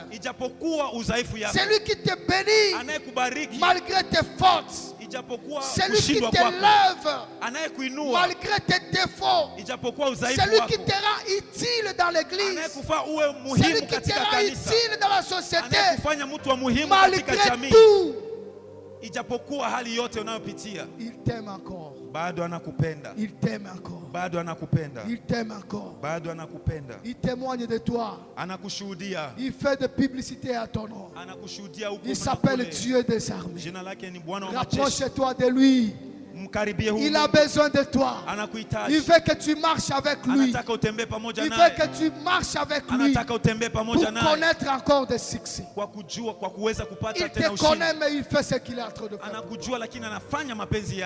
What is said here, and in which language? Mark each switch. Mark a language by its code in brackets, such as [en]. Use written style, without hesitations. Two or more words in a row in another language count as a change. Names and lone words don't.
[fr] Celui qui te bénit malgré tes fautes. Celui qui t'élève malgré tes défauts. Celui qui te rend utile dans l'église. Celui qui te rend utile dans la société. Malgré tout. [sw] Ijapokuwa hali yote unayopitia, [fr] il t'aime encore. [sw] Bado anakupenda. [fr] Il t'aime encore. [sw] Bado anakupenda. [fr] Il t'aime encore. [sw] Bado anakupenda. [fr] Il témoigne de toi. [sw] Anakushuhudia. [fr] Il fait de publicité à ton nom. [sw] Anakushuhudia huko. [fr] Il s'appelle Dieu des armées. [sw] Jina lake ni Bwana wa majeshi. [fr] Rapproche-toi de lui. Il a besoin de toi. Il veut que tu marches avec lui. Il veut que tu marches avec lui pour connaître encore des succès. Il te connaît, mais il fait ce qu'il est en train de faire.